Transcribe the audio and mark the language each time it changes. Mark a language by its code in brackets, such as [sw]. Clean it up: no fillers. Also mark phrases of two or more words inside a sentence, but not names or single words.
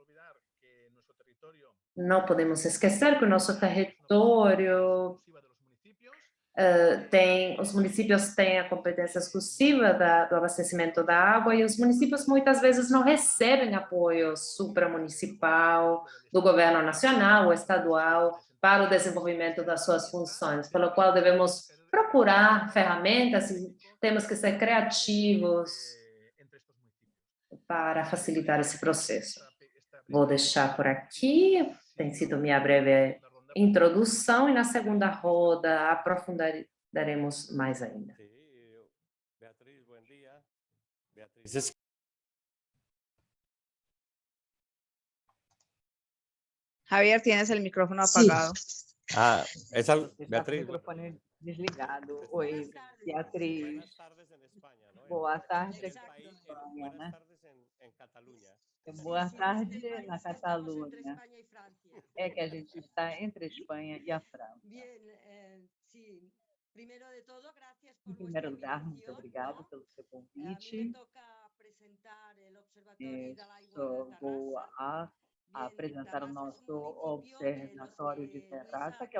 [pt] Não podemos esquecer que o nosso território os municípios têm a competência exclusiva do abastecimento da água e os municípios muitas vezes não recebem apoio supramunicipal, do governo nacional ou estadual para o desenvolvimento das suas funções, pelo qual devemos procurar ferramentas e temos que ser criativos para facilitar esse processo. Vou deixar por aqui, tem sido minha breve introdução, e na segunda roda aprofundaremos mais ainda. Beatriz, [es] buen día. Beatriz. Javier, tienes el micrófono Sí. apagado. Esa [pt] Está com o Beatriz. microfone desligado. Oi, Beatriz. [es] Buenas tardes en España, ¿no? [pt] Boa tarde [es] En [pt] aqui [es] España, [pt] na Espanha, [es] buenas [pt] né? [es] tardes en Cataluña. [pt] Boa tarde na Catalunha. É que a gente está entre a Espanha e a França. Em primeiro lugar, muito obrigado pelo seu convite. Vou apresentar o nosso Observatório de Terraça, que é